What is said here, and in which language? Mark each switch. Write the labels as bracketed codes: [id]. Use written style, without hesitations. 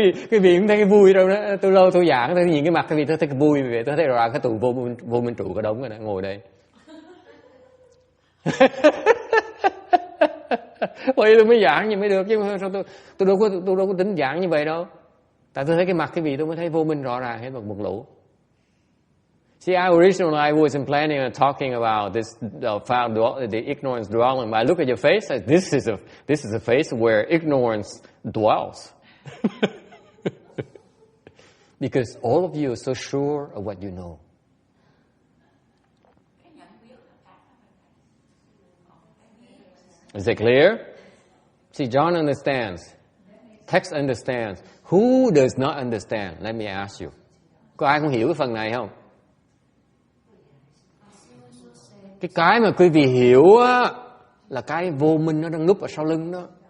[vi] Cái vị cũng thấy cái vui đâu đó. Tôi lâu tôi giảng, tôi nhìn cái mặt cái vị tôi thấy cái vui vậy, tôi thấy rồi cái tù vô minh trụ cái đống rồi đó, ngồi đây. Bởi vì tôi mới giảng như mới được chứ tôi đâu có tính giảng như vậy đâu. Tại tôi thấy cái mặt cái vị tôi mới thấy vô minh rõ ràng hết một lũ. [en] See, originally I wasn't planning on talking about this the ignorance dwelling. But I look at your face, this is a face where ignorance dwells. Because all of you are so sure of what you know. Is it clear? See, John understands. Text understands. Who does not understand? Let me ask you. [vi] Có ai không hiểu cái phần này không? Cái mà quý vị hiểu á, là cái vô minh nó đang núp ở sau lưng đó.